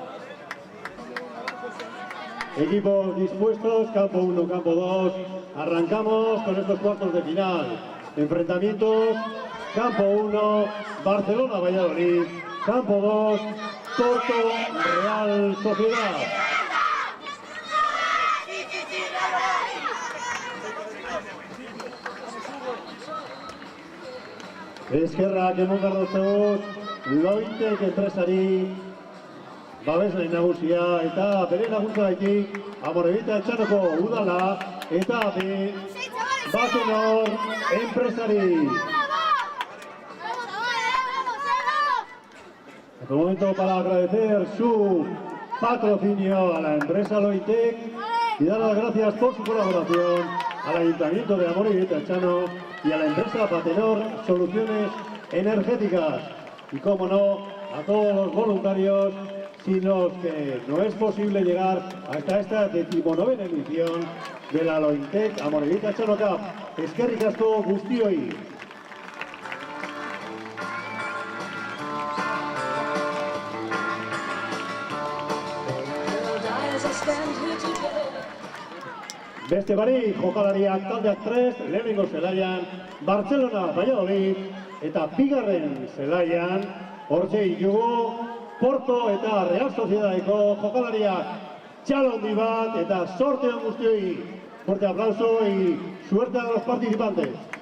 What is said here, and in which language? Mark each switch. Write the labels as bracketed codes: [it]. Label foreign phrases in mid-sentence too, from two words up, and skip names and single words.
[es] Equipos dispuestos, campo 1, campo 2, arrancamos con estos cuartos de final. Enfrentamientos, campo 1, Barcelona, Valladolid, campo 2, Porto, Real Sociedad. [eu] Eskerrak emon behar dut Loitek enpresari babesle nagusia eta bere laguntzaitik Amorebita Etxanoko udala eta Batenor enpresari. [es] Es el momento para agradecer su patrocinio a la empresa Loitek y dar las gracias por su colaboración al Ayuntamiento de Amorebita Etxano y a la empresa Batenor Soluciones Energéticas. Y como no, a todos los voluntarios sin los que no es posible llegar hasta esta 19ª edición de la Loitek Amorebita Etxano Cup. [eu] Eskerrik asko guztioi. Beste barik, jokalariak taldeak 3, lehenengo zelaian, Barcelona, Valladolid, eta bigarren zelaian, hortxe ditugu, Porto eta Real Sociedadeko jokalariak. Txalo handi bat eta sorte on guztioi. [es] Fuerte aplauso y suerte a los participantes.